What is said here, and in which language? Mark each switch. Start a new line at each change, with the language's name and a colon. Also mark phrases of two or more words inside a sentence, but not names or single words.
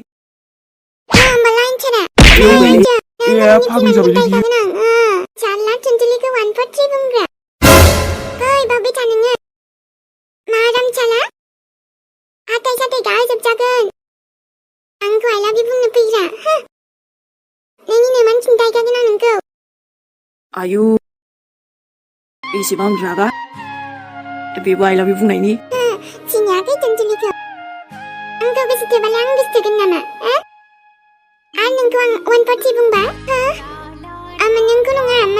Bodo: होमबालाय सोरा ए फाग्लि जाबायलै बियो जाला चुनचुलिखौ 143 बुंग्रा ओइ बावबाय था नोङो मा रामचाला हाथाय साथाय गाजोबजागोन आंखौ
English: I love you
Bodo: बुंनो फैग्रा नोंनि नोमान खिन्थायखागोन आं नोंखौ आयु एसेबां रागा बेबो
English: I love you
Bodo: बुंनायनि सिनायाखै चुनचुलिखौ आंखौ गोसोथोबालाय आं गोसोथोगोन नामा आरो नोंखौ आं 143 बुंबा नोंखौ नङा माने